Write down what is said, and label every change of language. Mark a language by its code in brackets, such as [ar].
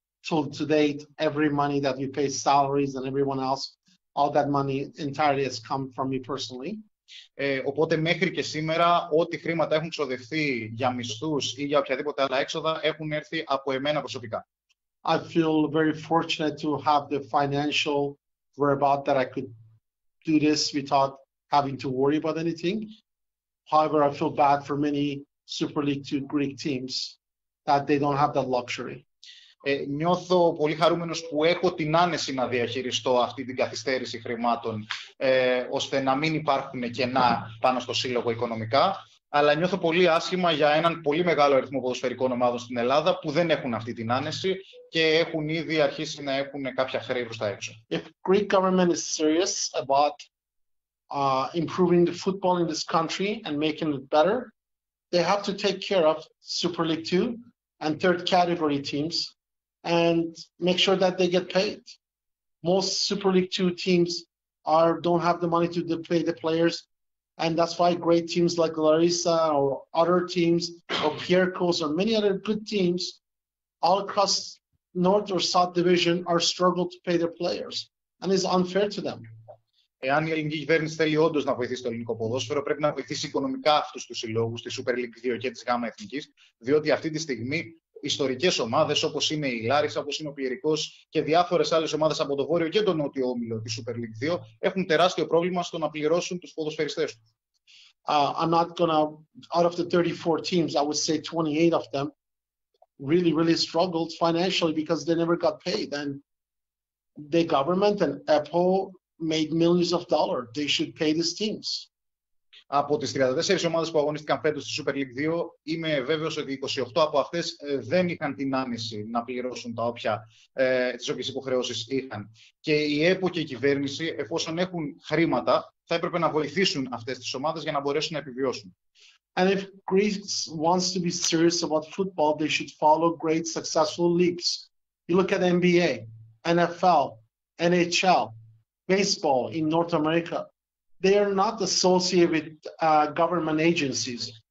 [en] So, to date, every money that we pay salaries and everyone else, all that money entirely has come from me personally. [el] Οπότε μέχρι και σήμερα ό,τι χρήματα έχουν ξοδευτεί για μισθούς ή για οποιαδήποτε άλλα έξοδα έχουν έρθει από εμένα προσωπικά. [en] I feel very fortunate to have the financial whereabout that I could do this without having to worry about anything. However, I feel bad for many Super League 2 Greek teams that they don't have that luxury. [el] Νιώθω πολύ χαρούμενος που έχω την άνεση να διαχειριστώ αυτή την καθυστέρηση χρημάτων, ώστε να μην υπάρχουν κενά πάνω στο σύλλογο οικονομικά, αλλά νιώθω πολύ άσχημα για έναν πολύ μεγάλο αριθμό ποδοσφαιρικών ομάδων στην Ελλάδα που δεν έχουν αυτή την άνεση και έχουν ήδη αρχίσει να έχουν κάποια χρέη προς τα έξω. [en] If Greek government is serious about improving the football in this country and making it better, they have to take care of Super League 2 and third category teams and make sure that they get paid. Most Super League 2 teams don't have the money to pay the players, and that's why great teams like Larissa or other teams or Piercos or many other good teams all across North or South Division are struggle to pay their players, and it's unfair to them. [el] Εάν η ελληνική κυβέρνηση θέλει όντως να βοηθήσει το ελληνικό ποδόσφαιρο, πρέπει να βοηθήσει οικονομικά αυτούς τους συλλόγους, τη Super League 2 και της ΓΑΜΑ Εθνικής, διότι αυτή τη στιγμή ιστορικές ομάδες όπως είναι η Λάρισα, όπως είναι ο Πιερικός και διάφορες άλλες ομάδες από το βόρειο και τον νότιο όμιλο της Super League 2 έχουν τεράστιο πρόβλημα στο να πληρώσουν τους ποδοσφαιριστές τους. [en] I'm not gonna, out of the 34 teams, I would say 28 of them really struggled financially because they never got paid. And the government and Apple made millions of dollars. They should pay these teams. [el] Από τις 34 ομάδες που αγωνίστηκαν φέτος στη Super League 2, είμαι βέβαιος ότι 28 από αυτές δεν είχαν την άνεση να πληρώσουν τις όποιες υποχρεώσεις είχαν. Και η ΕΠΟ και η κυβέρνηση, εφόσον έχουν χρήματα, θα έπρεπε να βοηθήσουν αυτές τις ομάδες για να μπορέσουν να επιβιώσουν. [en] And if Greece wants to be serious about football, they should follow great successful leagues. You look at NBA, NFL, NHL, baseball in North America. They are not associated with government agencies.